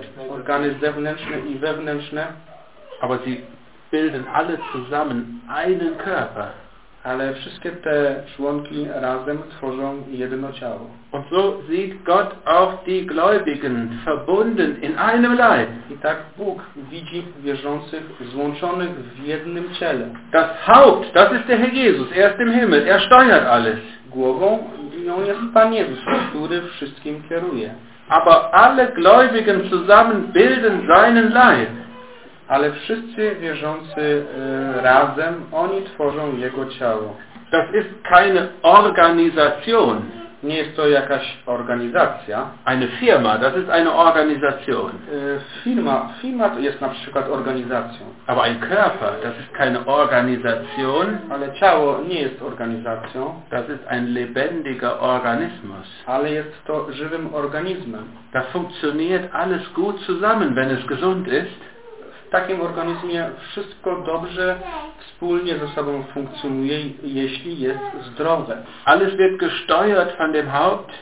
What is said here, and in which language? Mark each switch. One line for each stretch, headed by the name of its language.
Polish: organy zewnętrzne i wewnętrzne.
German: Aber sie bilden alle zusammen einen Körper.
Polish: Ale wszystkie te członki razem tworzą jedno ciało.
German: Und so sieht Gott auch die Gläubigen verbunden in einem Leib.
Polish: I tak Bóg widzi wierzących złączonych w jednym ciele.
German: Das Haupt, das ist der Herr Jesus, er ist im Himmel, er steuert alles.
Polish: Głową jest Pan Jezus, który wszystkim kieruje.
German: Aber alle Gläubigen zusammen bilden seinen Leib.
Polish: Ale wszyscy wierzący razem, oni tworzą jego ciało.
German: Das ist keine Organisation.
Polish: Nie jest to jakaś organizacja.
German: Eine Firma, das ist eine Organisation.
Polish: Firma to jest na przykład organizacją.
German: Aber ein Körper, das ist keine Organisation.
Polish: Ale ciało nie jest organizacją.
German: Das ist ein lebendiger Organismus.
Polish: Ale jest to żywym organizmem.
German: Das funktioniert alles gut zusammen, wenn es gesund ist.
Polish: W takim organizmie wszystko dobrze wspólnie ze sobą funkcjonuje, jeśli jest zdrowe.
German: Alles wird gesteuert von dem Haupt.